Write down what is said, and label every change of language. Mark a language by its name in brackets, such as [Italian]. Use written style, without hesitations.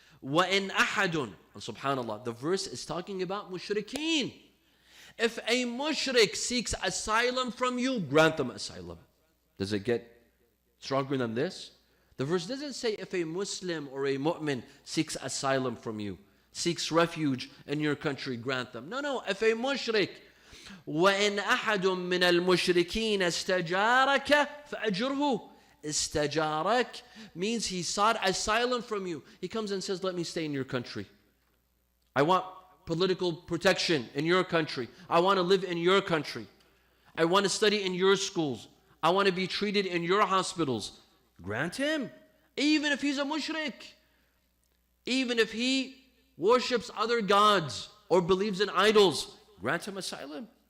[Arabic] وَإِنْ أَحَدٌ, [English] and subhanAllah, the verse is talking about mushrikeen. If a mushrik seeks asylum from you, grant them asylum. Does it get stronger than this? The verse doesn't say if a Muslim or a mu'min seeks asylum from you, seeks refuge in your country, grant them. No, if a mushrik, [Arabic] وَإِنْ أَحَدٌ مِّنَ الْمُشْرِكِينَ اسْتَجَارَكَ فَأَجُرْهُ. [English] Istajarak means he sought asylum from you. He comes and says, let me stay in your country. I want political protection in your country. I want to live in your country. I want to study in your schools. I want to be treated in your hospitals. Grant him, even if he's a mushrik, even if he worships other gods or believes in idols, grant him asylum.